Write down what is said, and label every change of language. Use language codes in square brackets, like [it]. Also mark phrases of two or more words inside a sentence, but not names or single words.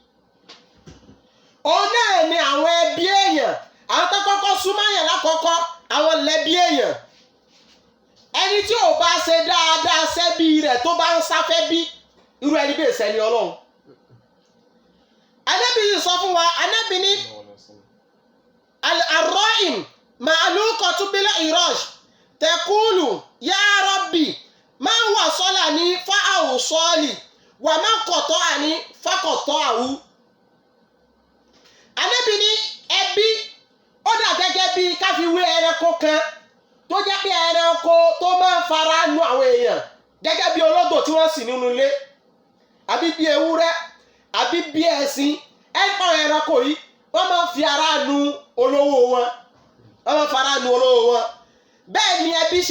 [yo] òun náà ni àwọn ẹbí èèyàn àwọn tó kọ́kọ́ súnmọ́ yẹn lákọ́kọ́ àwọn lẹ́bí èèyàn ẹni tí ò bá ṣe dáadáa sẹ́bí rẹ̀ tó bá ń sáfẹ́ bí irú ẹni bẹ́ẹ̀ ṣẹni Ọlọ́run Ànábì yìí sọ fún wa Ànábì ní [ar] الرحم معلقة بالعرش تقول يا رب من وصلني فأوصله ومن قطعني فاقطعه [yo] Ànábì ní ẹbí ó dà gẹ́gẹ́ bí ká fi wé ẹranko kan tó jẹ́ pé ẹranko tó máa ń fara nu àwọn èèyàn gẹ́gẹ́ bí ológbò tí wọ́n sì nínú ilé àbí bí ewúrẹ́ àbí bí ẹṣin ẹ̀pọ̀ ẹranko yìí wọ́n máa ń fi ara nu olówó wọn wọ́n máa ń fara nu olówó wọn bẹ́ẹ̀ ni ẹbí ṣe